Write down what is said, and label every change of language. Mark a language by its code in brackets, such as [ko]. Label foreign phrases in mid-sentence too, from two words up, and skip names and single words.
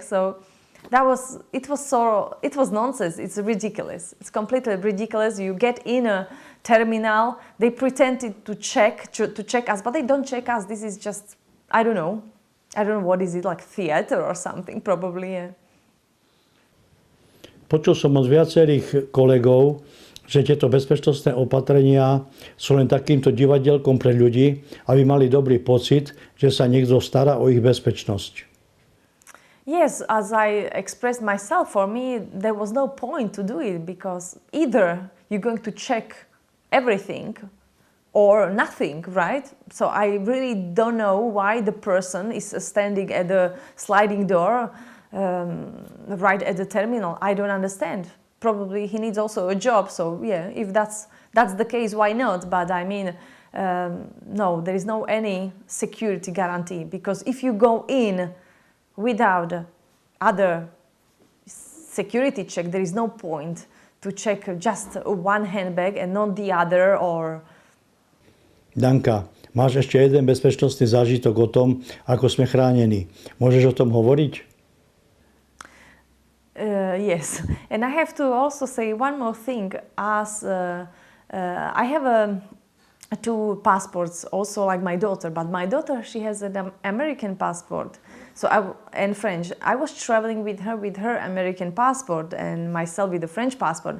[en] So it was nonsense. It's ridiculous. It's completely ridiculous. You get in a terminal, they pretended to check us, but they don't check us. This is just, I don't know what is it, like theater or something probably. Yeah. [sk] Počul som od viacerých kolegov, že tieto bezpečnostné opatrenia sú len takýmto divadelkom pre ľudí, aby mali dobrý pocit, že sa niekto stará o ich bezpečnosť. [en] Yes, as I expressed myself, for me, there was no point to do it because either you're going to check everything or nothing, right? So I really don't know why the person is standing at the sliding door right at the terminal. I don't understand. Probably he needs also a job. So yeah, if that's the case, why not? But I mean, no, there is no any security guarantee because if you go in without other security check, there is no point to check just one handbag and not the other or... [sk] Danka, máš ešte jeden bezpečnostný zážitok o tom, ako sme chránení. Môžeš o tom hovoriť? [en] Yes, and I have to also say one more thing. As I have two passports, also like my daughter, but my daughter, she has an American passport. And French. I was traveling with her American passport and myself with the French passport.